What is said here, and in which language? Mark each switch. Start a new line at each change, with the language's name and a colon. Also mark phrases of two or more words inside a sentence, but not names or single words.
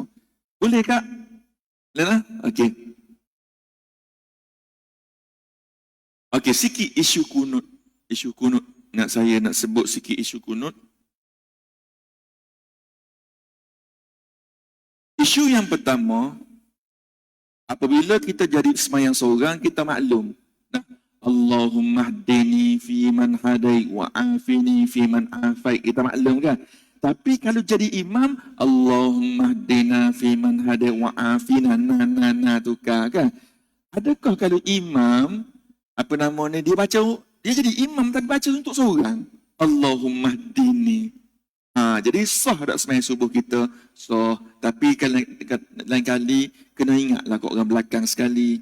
Malay: Boleh kak? Boleh lah? Okey. Okey, sikit isu kunut. Saya nak sebut sikit isu kunut. Isu yang pertama, apabila kita jadi semayang seorang, kita maklum.
Arabic: اللهم اهدني في من هديت وعافني في من عافيت.
Malay: Kita maklum kan? Tapi kalau jadi imam,
Arabic: اللهم اهدنا في من هديت وعافنا
Malay: tukar kan? Adakah kalau imam, apa nama ni, dia jadi imam tapi baca untuk seorang.
Arabic: اللهم اهدني.
Malay: Jadi sah tak semayang subuh kita? Sah. Tapi lain kali kena ingatlah kat orang belakang sekali.